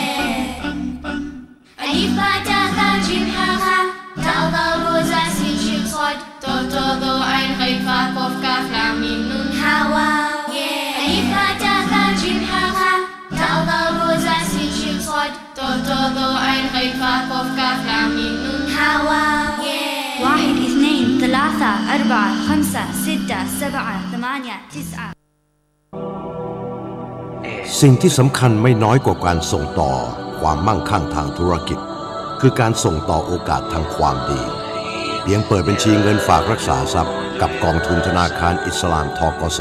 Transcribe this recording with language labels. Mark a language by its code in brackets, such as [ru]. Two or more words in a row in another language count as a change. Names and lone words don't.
[ar] ألف باء تاء ثاء شين حاء خاء دال ذال راء زاي سين شين صاد ضاد طاء ظاء عين غين فاء قاف كاف لام ميم نون هاء واو ياء ألف باء تاء ثاء شين حاء خاء دال ذال راء زاي سين شين صاد ضاد طاء ظاء عين غين فاء قاف كاف لام ميم نون هاء واو ياء 1 2 3 4 5 6 7 8 9 [th] สิ่งที่สำคัญไม่น้อยกว่าการส่งต่อความมั่งคั่งทางธุรกิจคือการส่งต่อโอกาสทางความดีเพียงเปิดบัญชีเงินฝากรักษาทรัพย์กับกองทุนธนาคารอิสลามธกส.